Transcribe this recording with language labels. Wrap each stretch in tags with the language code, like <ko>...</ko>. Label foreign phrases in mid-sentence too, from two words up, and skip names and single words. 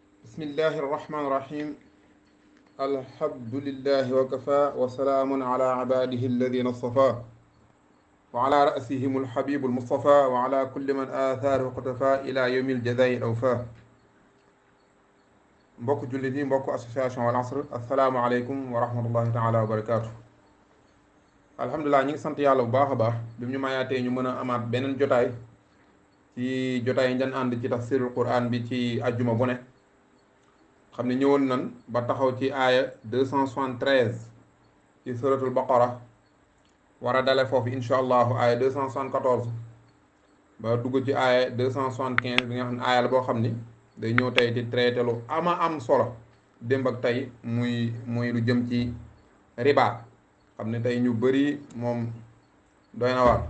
<ar>بسم الله الرحمن الرحيم الحمد لله وكفى وسلام على عباده الذين اصطفى وعلى رأسهم الحبيب المصطفى وعلى كل من آثاره اقتفى إلى يوم الجزاء الأوفى</ar> <wo>mbokk jullit yi mbokk association Al Asr</wo> <ar>السلام عليكم ورحمة الله تعالى وبركاته.</ar> <wo>alhamdulilah ñu ngi sant yàlla bu baax a baax bi ñu mayaatee ñu mën a amaat beneen jotaay ci jotaay yi ñu ànd ci tafsirul Qur'an bi ci ajjuma bu ne xam ne ñëwoon nan ba taxaw ci aaya 273 ci suratul baqara war a dale foofu</wo> <ar>إن شاء الله</ar> <wo>aaya 274 ba dugg ci aaya 275 bi nga xam ne aaya la boo xam ni day ñëw tey di traité lu ama am solo démb ak tey muy lu jëm ci riba xam ne tey ñu bëri moom doy na waar.</wo>